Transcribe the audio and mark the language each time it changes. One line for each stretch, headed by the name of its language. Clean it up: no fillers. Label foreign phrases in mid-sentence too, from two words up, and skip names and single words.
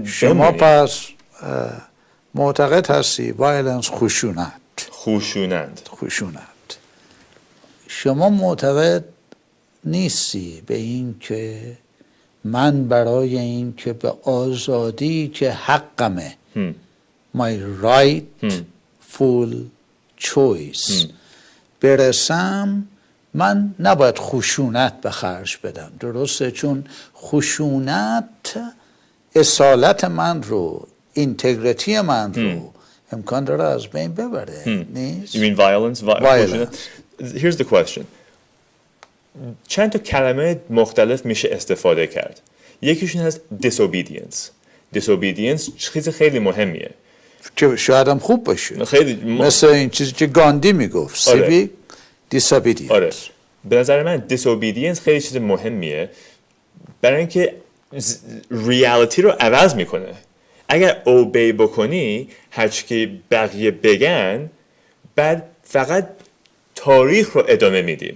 Persian: شما پس معتقد هستی وایلنس خشونت شما معتقد نیستی به این که من برای این که به آزادی که حقمه
English: my right full choice
Persian: برسم من نباید خشونت به خرج بدم، درسته؟ چون خشونت اصالت من رو، اینتگریتی من رو امکان داره از بین ببره. نیست؟
English: You mean violence? Violence. Here's the question.
Persian: چند تا کلمه مختلف میشه استفاده کرد. یکیشون هست disobedience چیز خیلی مهمیه که شاید هم خوب باشه، مثل این چیزی که گاندی میگفت
English: civic disobedience.
Persian: آره. به نظر من disobedience خیلی چیز مهمیه برای اینکه ریالیتی رو عوض میکنه. اگر obey بکنی هرچی که بقیه بگن بعد فقط تاریخ رو ادامه میدیم.